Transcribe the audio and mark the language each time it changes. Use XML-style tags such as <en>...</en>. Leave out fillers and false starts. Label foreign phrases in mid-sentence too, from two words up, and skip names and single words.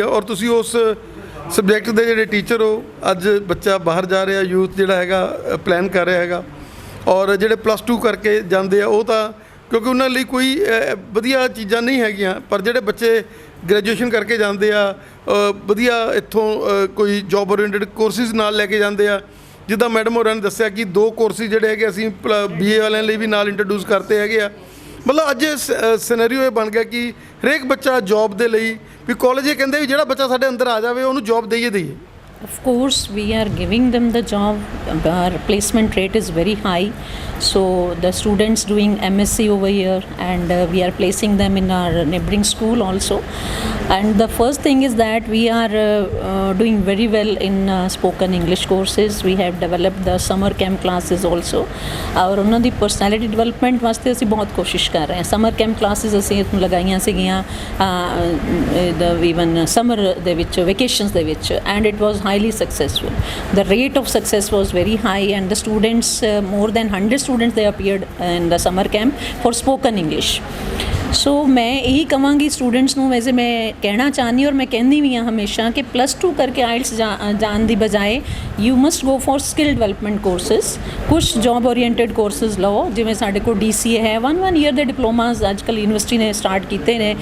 <pa>ਔਰ ਤੁਸੀਂ ਉਸ ਸਬਜੈਕਟ ਦੇ ਜਿਹੜੇ ਟੀਚਰ ਹੋ, ਅੱਜ ਬੱਚਾ ਬਾਹਰ ਜਾ ਰਿਹਾ, ਯੂਥ ਜਿਹੜਾ ਹੈਗਾ ਪਲਾਨ ਕਰ ਰਿਹਾ ਹੈਗਾ, ਔਰ ਜਿਹੜੇ +2 ਕਰਕੇ ਜਾਂਦੇ ਆ ਉਹ ਤਾਂ ਕਿਉਂਕਿ ਉਹਨਾਂ ਲਈ ਕੋਈ ਵਧੀਆ ਚੀਜ਼ਾਂ ਨਹੀਂ ਹੈਗੀਆਂ, ਪਰ ਜਿਹੜੇ ਬੱਚੇ ਗ੍ਰੈਜੂਏਸ਼ਨ ਕਰਕੇ ਜਾਂਦੇ ਆ, ਵਧੀਆ ਇੱਥੋਂ ਕੋਈ</pa> <en>job oriented courses</en> <pa>ਨਾਲ ਲੈ ਕੇ ਜਾਂਦੇ ਆ। ਜਿੱਦਾਂ ਮੈਡਮ ਹੋਰਾਂ ਨੇ ਦੱਸਿਆ ਕਿ 2 ਕੋਰਸਿਸ ਜਿਹੜੇ ਹੈਗੇ ਅਸੀਂ BA ਵਾਲਿਆਂ ਲਈ ਵੀ ਨਾਲ ਇੰਟਰੋਡਿਊਸ ਕਰਤੇ ਹੈਗੇ ਆ। ਮਤਲਬ ਅੱਜ ਸਿਨੈਰੀਓ ਇਹ ਬਣ ਗਿਆ ਕਿ ਹਰੇਕ ਬੱਚਾ ਜੋਬ ਦੇ ਲਈ ਵੀ ਕਾਲਜ ਇਹ ਕਹਿੰਦੇ ਵੀ ਜਿਹੜਾ ਬੱਚਾ ਸਾਡੇ ਅੰਦਰ ਆ ਜਾਵੇ ਉਹਨੂੰ ਜੋਬ ਦਈਏ।</pa> <en>Of course, we are giving them the job. Our placement rate is very high. So the students doing MSc over here, and we are placing them in our neighboring school also. And the first thing is that we are doing very well in spoken English courses. We have developed the summer camp classes also.</en> <pa>और ਉਹਨਾਂ ਦੀ</pa> <en>personality development</en> <pa>ਵਾਸਤੇ ਅਸੀਂ ਬਹੁਤ ਕੋਸ਼ਿਸ਼ ਕਰ ਰਹੇ ਹਾਂ।</pa> <en>Summer camp classes</en> <pa>ਅਸੀਂ ਲਗਾਈਆਂ ਸੀਗੀਆਂ</pa> <en>even summer</en> <pa>ਦੇ ਵਿੱਚ, vacations ਦੇ ਵਿੱਚ,</pa> <en>and it was highly successful. The rate of success was very high, and the students, more than 100 students, they appeared in the summer camp for spoken English.</en> <pa>ਸੋ ਮੈਂ ਇਹੀ ਕਹਾਂਗੀ ਸਟੂਡੈਂਟਸ ਨੂੰ, ਵੈਸੇ ਮੈਂ ਕਹਿਣਾ ਚਾਹੁੰਦੀ ਔਰ ਮੈਂ ਕਹਿੰਦੀ ਵੀ ਹਾਂ ਹਮੇਸ਼ਾ ਕਿ +2 ਕਰਕੇ ਆਇਲਸ ਜਾਣ ਦੀ ਬਜਾਏ</pa> <en>you must go for skill development courses.</en> <pa>ਕੁਛ</pa> <en>job oriented courses</en> <pa>ਲਓ, ਜਿਵੇਂ ਸਾਡੇ ਕੋਲ DCA ਹੈ, 1 ਈਅਰ ਦੇ ਡਿਪਲੋਮਾਸ ਅੱਜ ਕੱਲ੍ਹ ਯੂਨੀਵਰਸਿਟੀ ਨੇ ਸਟਾਰਟ ਕੀਤੇ ਨੇ।</pa>